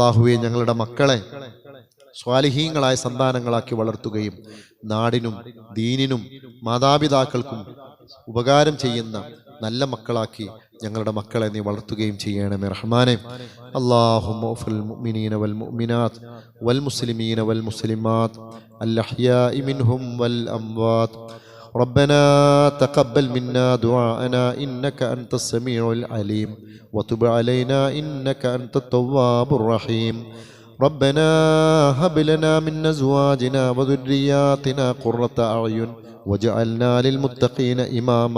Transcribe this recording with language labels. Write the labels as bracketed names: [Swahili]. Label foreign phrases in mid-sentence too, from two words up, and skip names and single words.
[Malayalam] അള്ളാഹുവെ, ഞങ്ങളുടെ മക്കളെ സ്വാലിഹീങ്ങളായ സന്താനങ്ങളാക്കി വളർത്തുകയും നാടിനും ദീനിനും മാതാപിതാക്കൾക്കും ഉപകാരം ചെയ്യുന്ന നല്ല മക്കളാക്കി ഞങ്ങളുടെ മക്കളെ നീ വളർത്തുകയും ചെയ്യണമേ റഹ്മാനെ. [Arabic] اللهم في المؤمنين والمؤمنات والمسلمين والمسلمات الأحياء منهم والأموات. ربنا تقبل منا دعاءنا إنك أنت السميع العليم وتب علينا إنك أنت التواب الرحيم. ربنا هب لنا من أزواجنا وذرياتنا قرة أعين واجعلنا للمتقين إماما.